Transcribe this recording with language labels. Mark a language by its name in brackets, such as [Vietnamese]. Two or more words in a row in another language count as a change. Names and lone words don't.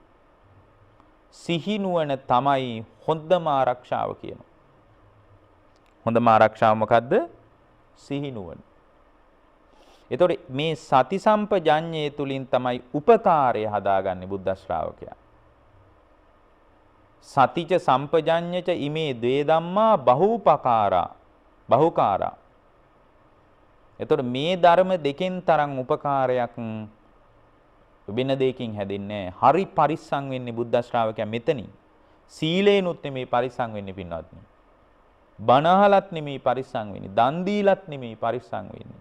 [Sinhala] සිහි නුවණ තමයි හොඳම ආරක්ෂාව කියනවා. හොඳම ආරක්ෂාව මොකද්ද? සිහි නුවණ. එතකොට මේ සති සම්පජඤ්ඤේ තුලින් තමයි උපකාරය හදාගන්නේ බුද්ධ ශ්‍රාවකයා. [Pali] සතිච සම්පජඤ්ඤච ඉමේ ද්වේ ධම්මා බහුකාරා. [Sinhala] එතකොට මේ ධර්ම දෙකෙන් තරම් උපකාරයක් වෙන දෙයකින් හැදෙන්නේ නැහැ. හරි පරිස්සම් වෙන්නේ බුද්ධ ශ්‍රාවකයා මෙතනින්. සීලේනුත් නෙමේ පරිස්සම් වෙන්නේ පින්වත්නි. බණහලත් නෙමේ පරිස්සම් වෙන්නේ. දන් දීලත් නෙමේ පරිස්සම් වෙන්නේ.